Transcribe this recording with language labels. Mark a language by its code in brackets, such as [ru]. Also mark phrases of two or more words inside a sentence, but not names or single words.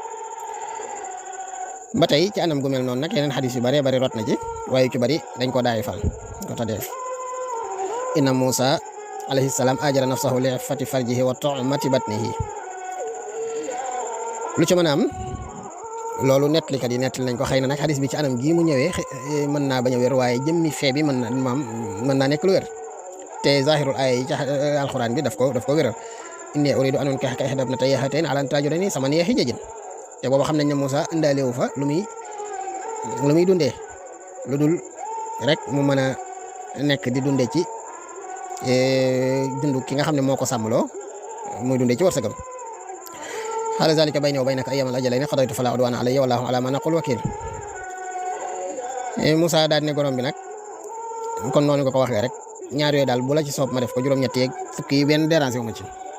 [wo] ba tey ci anam gu mel noonu nag yeneen xadis yu bëree bëri rot na ci waaye ci bëri dañ ko daay fal ko tadday [ar] إن موسى عليه السلام آجر نفسه لعفة فرجه وطعمة بطنه [wo] lu ci mën a am loolu nettalikat yi nettali nañ ko xëy na nag xadis bi ci anam gii mu ñëwee mën naa bañ a wér waaye jëmmi fee bi mën naa nekk lu wér te zahirul aaya yi ci alxuraan bi daf ko wéral [ar] إني أريد أن أنكحك إحدى ابنتي هاتين على أن تأجرني ثماني حجج [wo] te booba xam nañ ne Moussa indaale wu fa lu muy dundee lu dul rek mu mën a nekk di dundee ci dund ki nga xam ne moo ko sàmmloo muy dundee ci wërsëgam [ar] قال ذلك بيني وبينك أيما الأجلين قضيت فلا عدوان علي والله على ما نقول وكيل [wo] Moussa daal ne gorom bi nag kon noonu nga ko waxee rek ñaar yooyu daal bu la ci soob ma def ko juróom-ñett yeeg fukki yi benn déranger wu ma ci